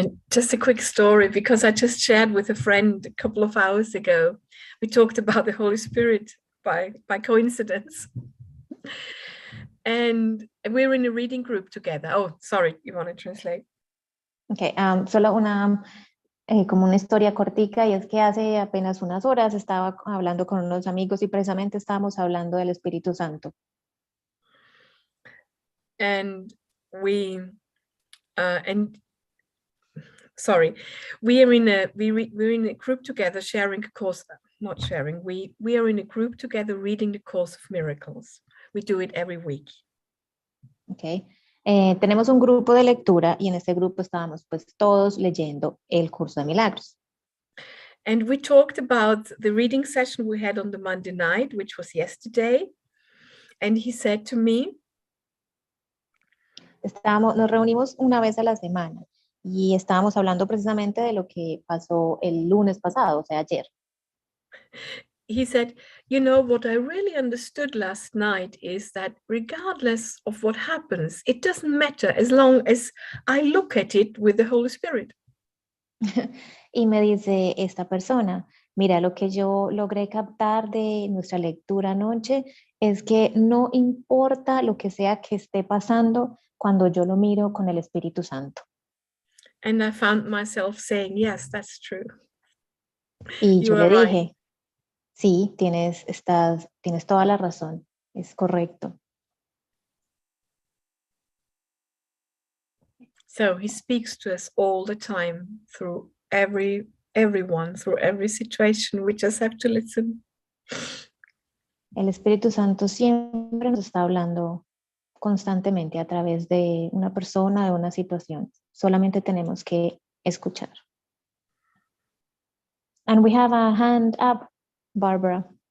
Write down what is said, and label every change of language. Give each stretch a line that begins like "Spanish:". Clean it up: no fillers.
English: Just a quick story, because I just shared with a friend a couple of hours ago. We talked about the Holy Spirit by coincidence. And we're in a reading group together. Oh, sorry, you want to translate?
Spanish: Okay, solo una como una historia cortica, y es que hace apenas unas horas estaba hablando con unos amigos y precisamente estábamos hablando del Espíritu Santo.
English: And we are in a group together sharing a course, not sharing, we are in a group together reading the Course of Miracles. We do it every week. Okay.
Spanish: Tenemos un grupo de lectura y en este grupo estábamos pues todos leyendo el Curso de Milagros.
English: And we talked about the reading session we had on the Monday night, which was yesterday. And he said to me,
Spanish: nos reunimos una vez a la semana y estábamos hablando precisamente de lo que pasó el lunes pasado, o sea, ayer.
English: He said, you know, what I really understood last night is that regardless of what happens, it doesn't matter as long as I look at it with the Holy Spirit.
Spanish: Y me dice esta persona, mira, lo que yo logré captar de nuestra lectura anoche es que no importa lo que sea que esté pasando cuando yo lo miro con el Espíritu Santo.
English: And I found myself saying, yes, that's true.
Spanish: Y yo le
English: right.
Spanish: dije, sí, tienes toda la razón, es correcto.
English: So he speaks to us all the time through everyone, through every situation. We just have to listen.
Spanish: El Espíritu Santo siempre nos está hablando constantemente a través de una persona, de una situación. Solamente tenemos que escuchar.
English: And we have a hand up, Barbara.